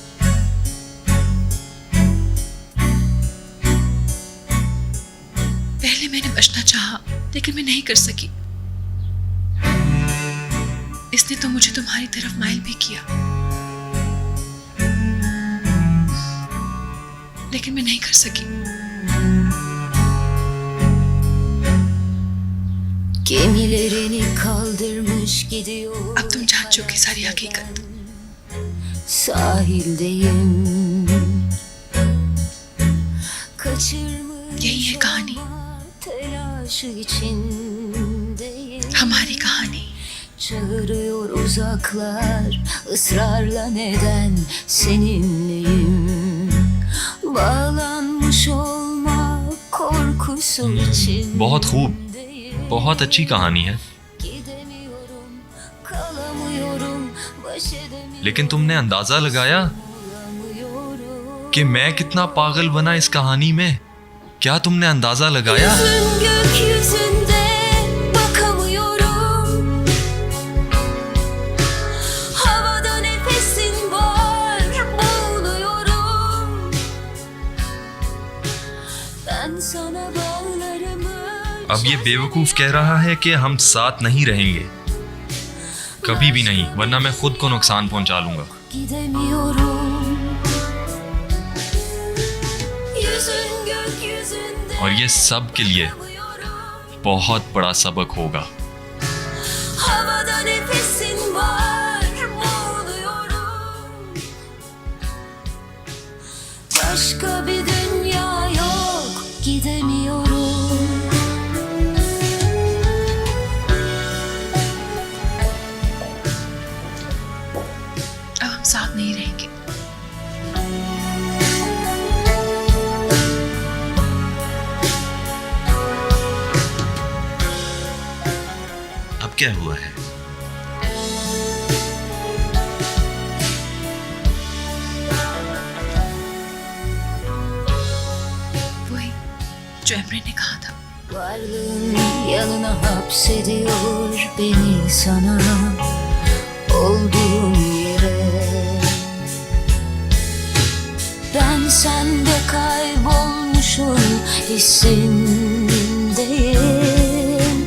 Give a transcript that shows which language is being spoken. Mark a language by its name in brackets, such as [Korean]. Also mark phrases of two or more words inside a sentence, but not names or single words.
[Hindi] पहले मैंने बचना चाहा, लेकिन मैं नहीं कर सकी। इसने तो मुझे तुम्हारी तरफ माइल भी किया, लेकिन मैं नहीं कर सकी। [Turkish] Gemilerini kaldırmış gidiyor. [Hindi] अब तुम जान चुकी सारी हकीकत। [Turkish] Sahildeyim. Kaçırmış [Hindi] यही है कहानी, [Turkish] telaşı içindeyim. [Hindi] हमारी कहानी। [Turkish] Çağırıyor uzaklar ısrarla neden seninleyim. Bağlanmış olmak korkusu için. [Hindi] बहुत खूब, बहुत अच्छी कहानी है। लेकिन तुमने अंदाजा लगाया कि मैं कितना पागल बना इस कहानी में? क्या तुमने अंदाजा लगाया? [Turkish] Yüzün gökyüzünde bakamıyorum. Havada nefesin var, boğuluyorum. Ben sana bağlarımı [Hindi] अब ये बेवकूफ कह रहा है कि हम साथ नहीं रहेंगे, कभी भी नहीं, वरना मैं खुद को नुकसान पहुंचा लूंगा। [Turkish] gidemiyorum. Yüzün gökyüzünde [Hindi] और ये सब के लिए [Turkish] bakamıyorum. [Hindi] बहुत बड़ा सबक होगा। [Turkish] Havada nefesin var, boğuluyorum. Başka bir dünya yok, gidemiyorum. [Hindi] अब हम साथ नहीं रहेंगे। अब क्या हुआ है? वही जो एमरे ने कहा था। [Turkish] Varlığın yanına hapsediyor beni sana, olduğum yere. Ben sende kaybolmuşum hissindeyim.